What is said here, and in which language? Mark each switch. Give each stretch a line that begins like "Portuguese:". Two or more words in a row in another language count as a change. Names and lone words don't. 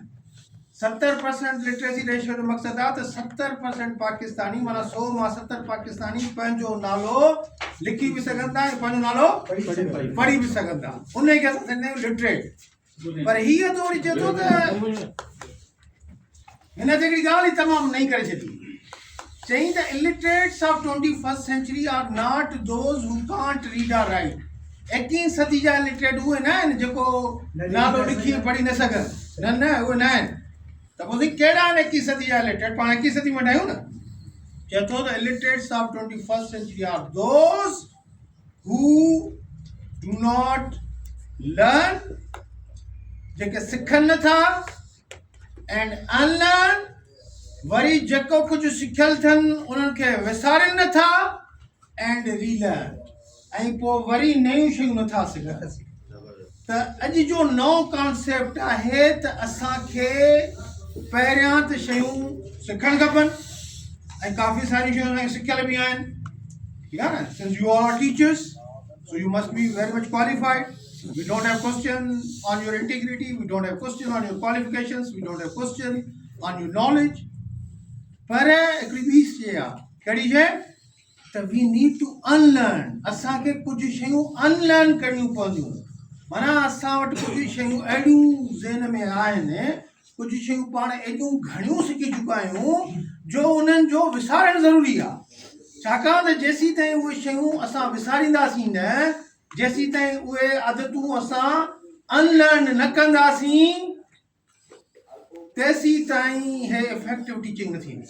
Sindhi: 70%
English: literacy ratio
Sindhi: जो मक़सदु आहे त 70% पाकिस्तानी, माना 100 मां 70 पाकिस्तानी पंहिंजो नालो लिखी बि सघनि था ऐं पंहिंजो नालो पढ़ी बि सघनि था, उन खे असां चवंदा आहियूं लिटरेट। पर हीअ त वरी चए थो त हिन ते हिकिड़ी ॻाल्हि ई तमामु नई करे छॾी, चई त
English: illiterates of 21st century are not those who can't read or write.
Sindhi: 21वीं सदी जा इलिटरेट उहे न आहिनि जेको नालो लिखी पढ़ी न सघनि, न उहे न आहिनि। त पोइ कहिड़ा आहिनि 21वीं सदी जा इलिटरेट? पाण 21वीं सदी में आहियूं न। चए थो त
English: illiterates of 21st century are those who do not learn,
Sindhi: जेके सिखनि नथा,
English: and unlearn,
Sindhi: वरी जेको कुझु सिखियल अथनि उन्हनि खे विसारनि नथा,
English: and relearn,
Sindhi: ऐं पोइ वरी नयूं शयूं नथा सिखनि। त अॼु जो नओं कॉन्सेप्ट आहे त असांखे पहिरियां त शयूं सिखणु खपनि ऐं काफ़ी सारियूं शयूं असांखे सिखियल बि आहिनि,
Hindi: ठीक है ना?
English: Since you are teachers, so you must be very much qualified. We don't have question on your integrity, we don't have question on your qualifications, we don't have question on your knowledge.
Sindhi: पर हिकिड़ी ॿी शइ आहे, कहिड़ी शइ?
English: त we need to unlearn.
Sindhi: असांखे कुझु शयूं अनलर्न करणियूं पवंदियूं। माना असां वटि कुझु शयूं अहिड़ियूं ज़हन में आहिनि, कुझु शयूं पाण एॾियूं घणियूं सिखी चुका आहियूं जो उन्हनि जो विसारणु ज़रूरी आहे। छाकाणि त जेसीं ताईं उहे शयूं असां विसारींदासीं न, जेसीं ताईं उहे आदतूं असां अनलर्न न कंदासीं, तेसीं ताईं हे
English: effective teaching
Sindhi: न थींदी।